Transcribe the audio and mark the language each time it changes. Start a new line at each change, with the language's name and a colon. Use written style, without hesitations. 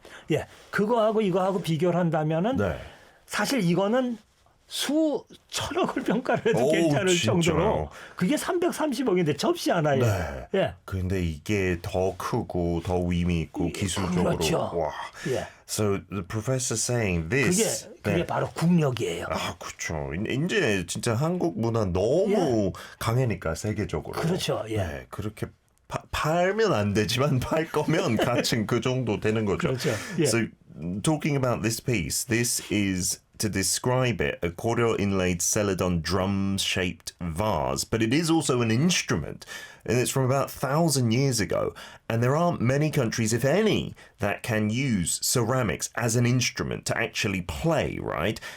Korean: 예, 그거하고 이거하고 비교를 한다면은 네. 사실 이거는 수천억을 평가를 해도 오, 괜찮을 진짜요? 정도로 그게 330억인데 접시 하나에. 네. 예. 근데 이게 더 크고 더 의미 있고 기술적으로. 그렇죠. 와. 예.
English: So the professor saying this.
Korean: 그게 바로 국력이에요. 아, 그렇죠. 이제 진짜 한국 문화 너무 강하니까 세계적으로. 그렇죠. 예. 네, 그렇게 팔면 안 되지만 팔 거면 가칭 그 정도 되는 거죠. 그렇죠. 예.
English: So talking about this piece, this is to describe it a cordial inlaid celadon drum-shaped vase, but it is also an instrument, and it's from about 1,000 years ago. And there aren't many countries, if any, that can use ceramics as an instrument to actually play, right?